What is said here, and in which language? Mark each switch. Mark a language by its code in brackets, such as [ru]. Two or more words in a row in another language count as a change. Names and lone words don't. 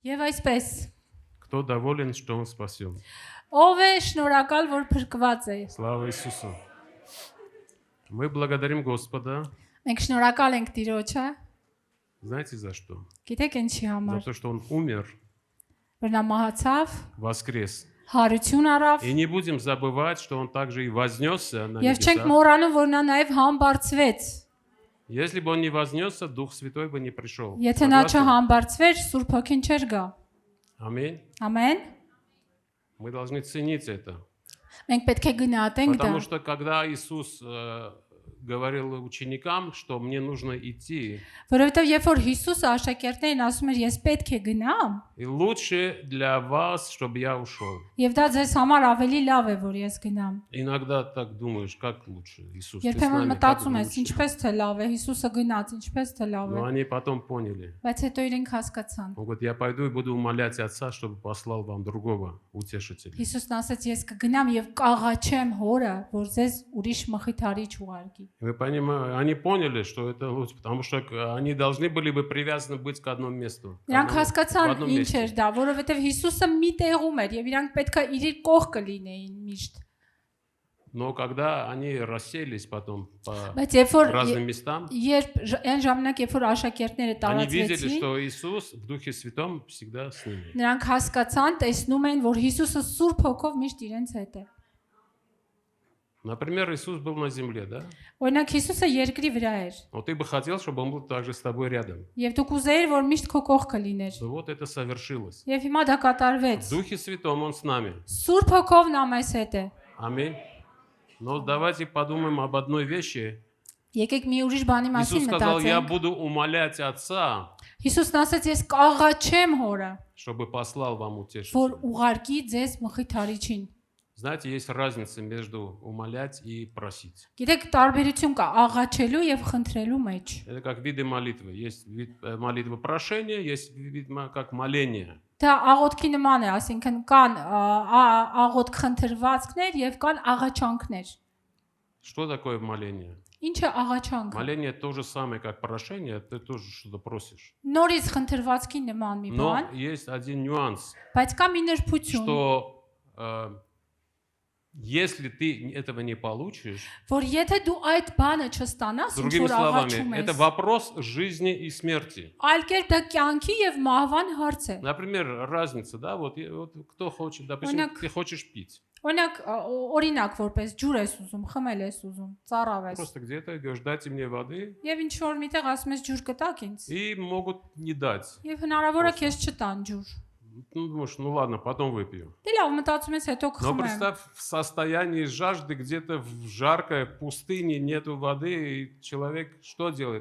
[hy] այսպես. [ru] Кто доволен, что он спасен? [hy] Ով է շնորհակալ, որ փրկված է։ [ru] Слава Иисусу! Мы благодарим Господа, [hy] Մենք շնորհակալ ենք Տիրոջը, [ru] знаете за что? [hy] գիտեք ինչի [ru] За [hy] համար, [ru] то, что он умер, [hy] որ նա մահացավ, [ru] воскрес. [hy] հարություն առավ, [ru] И не будем забывать, что он также и вознесся на [hy] եւ չենք [ru] небеса. [hy] մոռանում, որ նա նաեւ համբարձվեց։ [ru] Если бы он не вознесся, Дух Святой бы не пришел. [hy] Եթե նա [ru] Согласны? [hy] չհամբարձվեր, Սուրբ Հոգին չէր գա։ [ru] Аминь. [hy] Ամեն։ [ru] Мы должны ценить это. [hy] Մենք պետք է գնահատենք դա, [ru] Потому что когда Иисус говорил ученикам, что мне нужно идти, [hy] որովհետեւ երբ որ Հիսուսը աշակերտներին ասում էր, ես պետք է գնամ, [ru] и лучше для вас, чтобы я ушел. [hy] եւ դա ձեզ համար ավելի լավ է, որ ես гнամ։ [ru] Иногда так думаешь, как лучше, Иисус, ты с [hy] Երբեմն [ru] нами, как [hy] մտածում ես, [ru] лучше. [hy] ինչպես թե լավ է, Հիսուսը գնաց, ինչպես թե լավ է, [ru] Но они потом поняли. [hy] բայց հետո իրենք հասկացան։ [ru] Он говорит, я пойду и буду умолять Отца, чтобы послал вам другого утешителя. [hy] Հիսուսն ասաց, ես կգնամ եւ կաղաչեմ Հորը, որ ձեզ ուրիշ մխիթարիչ ուղարկի։ [ru] Вы понимаете, они поняли, что это лучше, потому что они должны были бы привязаны быть к одному месту. [hy] Իրանք [ru] в [hy] հասկացան [ru] одном [hy] ինչ [ru] месте. [hy] էր դա, որովհետեւ Հիսուսը մի տեղում էր եւ իրանք պետքա իր կողքը լինեին միշտ։ [ru] Но когда они расселись потом по [hy] Բայց երբ որ [ru] разным местам, [hy] այն ժամանակ, երբ որ աշակերտները [ru] они видели, [hy] տարածվեցին, [ru] что Иисус в Духе Святом всегда с ними. [hy] նրանք հասկացան, տեսնում են, որ Հիսուսը Սուրբ Հոգով միշտ իրենց հետ է։ [ru] Например, Иисус был на земле, да? [hy] Օրինակ Հիսուսը երկրի вրա էր, [ru] Но ты бы хотел, чтобы он был также с тобой рядом. [hy] եւ дուք ուզեիր, որ միշտ քո կողքը լիներ։ [ru] Но вот это совершилось. [hy] Եվ հիմա դա կատարվեց։ [ru] В Духе Святом он с нами. [hy] Սուրբ Հոգով նա մեզ հետ է։ [ru] Аминь. Но давайте подумаем об одной вещи. [hy] Եկեք մի ուրիշ բանի Иисус մասին [ru] сказал, я [hy] մտածենք։ [ru] буду умолять Отца, [hy] Հիսուսն ասաց, ես կաղաչեմ Հորը, [ru] чтобы послал вам [hy] որ [ru] утешителя. [hy] ուղարկի ձեզ մխիթարիչին։ [ru] Знаете, есть разница между умолять и просить. [hy] Գիտեք, տարբերություն կա աղաչելու եւ խնդրելու մեջ։ [ru] Это как виды молитвы. Есть вид молитвы прошения, есть вид как моление. [hy] Դա աղոթքի նման է, այսինքն կան աղոթք խնդրվածքներ եւ կան աղաչանքներ։ [ru] Что такое моление? [hy] Ինչ է աղաչանքը։ [ru] Моление то же самое, как прошение, ты тоже что-то просишь. [hy] Նորից խնդրվածքի նման մի [ru] Но [hy] բան, [ru] есть один нюанс, [hy] բայց կա մի նրբություն, [ru] что если ты этого не получишь, [hy] որ եթե дու այդ բանը չստանաս, ինչ [ru] другими [hy] որ աղաչում [ru] словами, это [hy] ես, [ru] вопрос жизни и смерти. [hy] այլ кերպ դա կյանքի եւ մահվան հարց է։ [ru] Например, разница, да, вот кто хочет, допустим, [hy] Օրինակ- [ru] ты хочешь пить. [hy] Օրինակ, օրինակ որպես ջուր ես ուզում, խմել ես ուզում, ծառավ ես։ [ru] Просто где-то говоришь, дайте мне воды, [hy] Եվ ինչ որ միտեղ ասում ես ջուր կտակ ինձ։ [ru] и могут не дать. [hy] Եվ հնարավոր է քեզ չտան ջուր։ [ru] Ну, думаешь, ну ладно, потом выпью. [hy] Դե լավ, մտածում ես հետո [ru] Но [hy] կխմեմ։ [ru] представь, в состоянии жажды, где-то в жаркой пустыне нету воды, и человек что делает?